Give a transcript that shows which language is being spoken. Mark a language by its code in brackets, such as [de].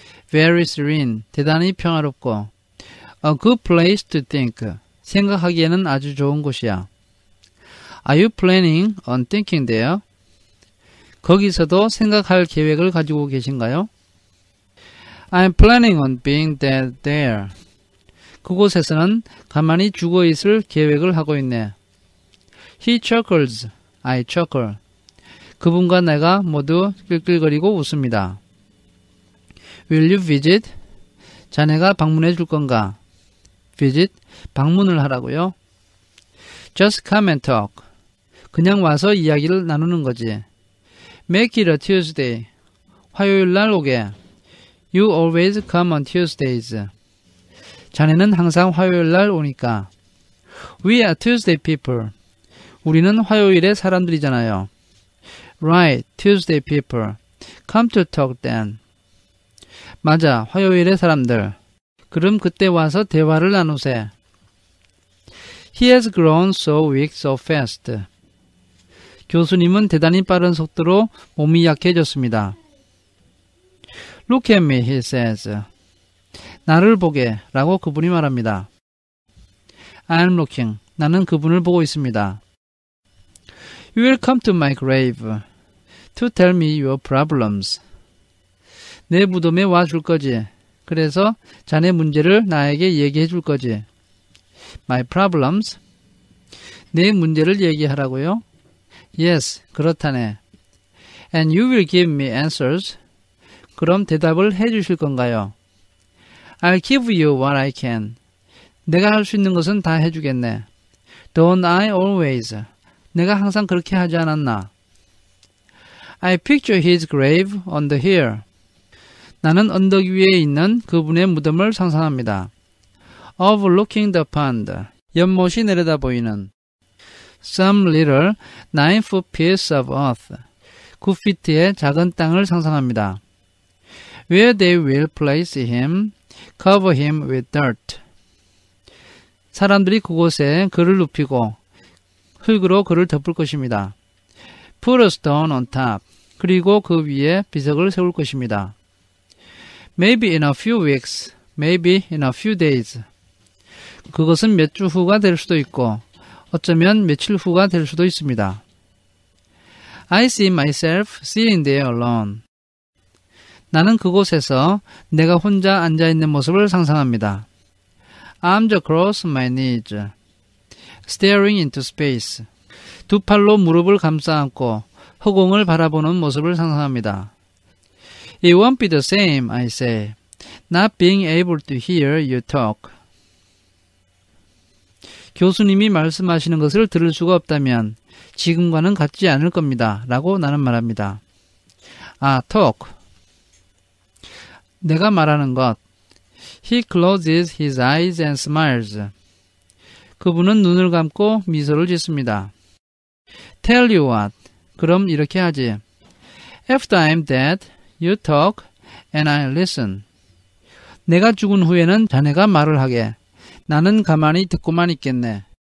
[en] Very serene. [ko] 대단히 평화롭고. [en] A good place to think. [ko] 생각하기에는 아주 좋은 곳이야. [en] Are you planning on thinking there? [ko] 거기서도 생각할 계획을 가지고 계신가요? [en] I'm planning on being there. [ko] 그곳에서는 가만히 죽어 있을 계획을 하고 있네. [en] He chuckles. I chuckle. [ko] 그분과 내가 모두 끌끌거리고 웃습니다. [en] Will you visit? [ko] 자네가 방문해 줄 건가? [en] Visit. [ko] 방문을 하라고요. [en] Just come and talk. [ko] 그냥 와서 이야기를 나누는 거지. [en] Make it a Tuesday. [ko] 화요일 날 오게. [en] You always come on Tuesdays. [ko] 자네는 항상 화요일 날 오니까. [en] We are Tuesday people. [ko] 우리는 화요일의 사람들이잖아요. [en] Right, Tuesday people. Come to talk then. [ko] 맞아, 화요일의 사람들. 그럼 그때 와서 대화를 나누세. [en] He has grown so weak so fast. [ko] 교수님은 대단히 빠른 속도로 몸이 약해졌습니다. [en] Look at me, he says. [ko] 나를 보게 라고 그분이 말합니다. [en] I'm looking. [ko] 나는 그분을 보고 있습니다. [en] You will come to my grave to tell me your problems. [ko] 내 무덤에 와 줄 거지. 그래서 자네 문제를 나에게 얘기해 줄 거지. [en] My problems. [ko] 내 문제를 얘기하라고요? [en] Yes, [ko] 그렇다네. [en] And you will give me answers. [ko] 그럼 대답을 해 주실 건가요? [en] I'll give you what I can. [ko] 내가 할 수 있는 것은 다 해주겠네. [en] Don't I always? [ko] 내가 항상 그렇게 하지 않았나? [en] I picture his grave on the hill. [ko] 나는 언덕 위에 있는 그분의 무덤을 상상합니다. [en] Overlooking the pond. [ko] 연못이 내려다 보이는. [en] Some little 9-foot piece of earth. [ko] 9피트의 작은 땅을 상상합니다. [en] Where they will place him, cover him with dirt. [ko] 사람들이 그곳에 그를 눕히고 흙으로 그를 덮을 것입니다. [en] Put a stone on top. [ko] 그리고 그 위에 비석을 세울 것입니다. [en] Maybe in a few weeks, maybe in a few days. [ko] 그것은 몇 주 후가 될 수도 있고 어쩌면 며칠 후가 될 수도 있습니다. [en] I see myself sitting there alone. [ko] 나는 그곳에서 내가 혼자 앉아있는 모습을 상상합니다. [en] Arms across my knees, staring into space. [ko] 두 팔로 무릎을 감싸 안고 허공을 바라보는 모습을 상상합니다. [en] It won't be the same, I say, not being able to hear you talk. [ko] 교수님이 말씀하시는 것을 들을 수가 없다면 지금과는 같지 않을 겁니다. 라고 나는 말합니다. [en] talk. [ko] 내가 말하는 것. [en] He closes his eyes and smiles. [ko] 그분은 눈을 감고 미소를 짓습니다. [en] Tell you what. [ko] 그럼 이렇게 하지. [en] After I'm dead, you talk and I listen. [ko] 내가 죽은 후에는 자네가 말을 하게. 나는 가만히 듣고만 있겠네.